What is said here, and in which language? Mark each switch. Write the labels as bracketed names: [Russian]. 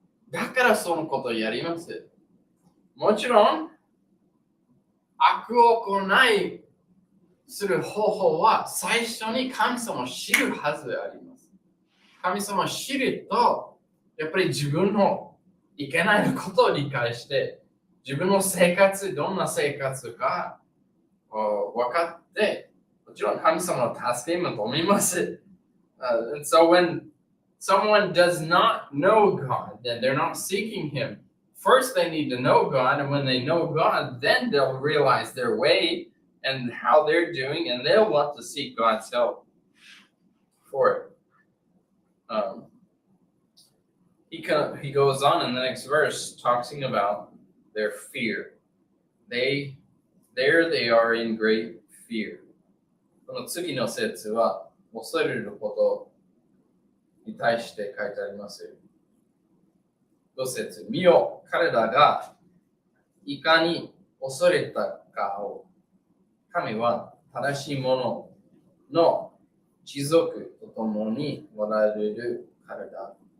[Japanese] だからそのことをやります。もちろん、悪を行いする方法は最初に神様を知るはずであります。神様を知ると、やっぱり自分のいけないことを理解して、自分の生活、どんな生活か分かって、もちろん神様の助けもと思います。 [English] And so when someone does not know God, then they're not seeking Him. First, they need to know God, and when they know God, then they'll realize their way and how they're doing, and they'll want to seek God's help for it. He goes on in the next verse talking about their fear. They are in great fear. [Japanese] この次の節は恐れることに対して書いてあります。 5節、見よ、彼らがいかに恐れたかを神は正しいものの持続とともにおられるからだ。